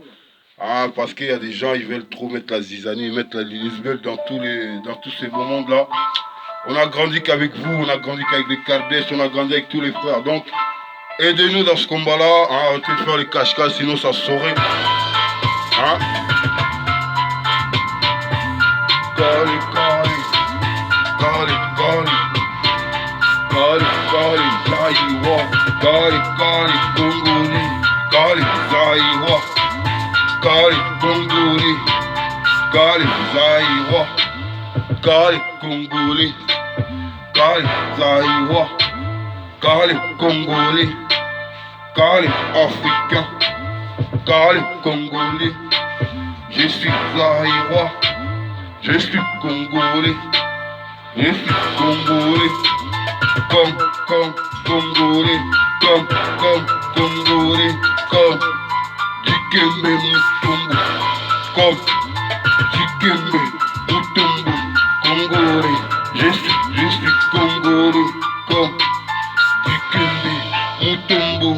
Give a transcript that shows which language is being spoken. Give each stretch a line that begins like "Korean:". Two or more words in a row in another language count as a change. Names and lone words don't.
French: Ah, parce qu'il y a des gens, ils veulent trop mettre la zizanie, mettre la lisbeth dans tous ces moments là. On a grandi qu'avec vous, on a grandi qu'avec les Kardèches, on a grandi avec tous les frères, donc aidez-nous dans ce combat-là, hein, arrêtez de faire les cache-cache, sinon ça se saurait. Hein? Gali, gali, gali, gali, gali, gali, Zaïwa, gali, gali, Congolais, gali, Zaïwa, gali, Congolais, gali, Zaïwa, gali, Congolais, gali, Zaïwa, gali, Congolais. Gali africain, Gali congolais, je suis zaïrois, je suis congolais, je suis congolais, comme congolais, comme congolais, comme Dikembe Mutombo, comme Dikembe Mutombo, congolais, je suis congolais, comme Dikembe Mutombo.